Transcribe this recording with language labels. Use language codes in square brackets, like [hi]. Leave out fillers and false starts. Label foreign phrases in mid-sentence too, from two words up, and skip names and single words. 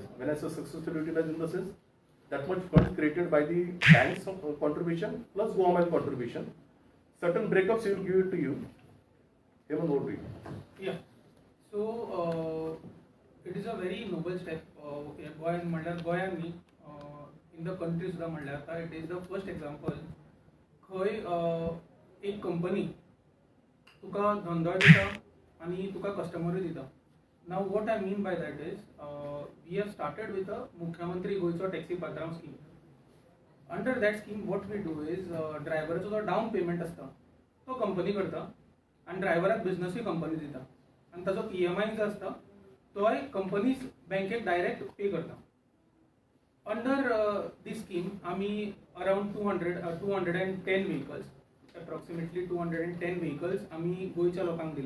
[en] When I say successfully utilized, in the sense that much funds created by the banks contribution plus GoaMiles contribution. Certain breakups he will give it to you. Hemant, over to you. Yeah. So it is a very noble step. [kok] Goa [en] in the country [kok] सुद्धा म्हणल्यार आता [en] it is the first example [kok] खंय एक कंपनी तुका धंदो दिता आणि तुका कस्टमरूय दिता. [en] Now what I mean by that is we have started with a Mukhyamantri Goache Taxi Patra scheme. Under that scheme what we do is [kok] ड्रायव्हराचो जो [en] down payment [kok] असता तो कंपनी करता आणि ड्रायव्हराक बिझनेसूय कंपनी दिता आणि ताजो EMI जो असता तो कंपनीज बँकेक [en] direct pay [kok] करता. [en] under this scheme [kok] आम्ही [en] around 210 vehicles, approximately 210 vehicles [kok] आम्ही गोयच्या लोकांक दिला.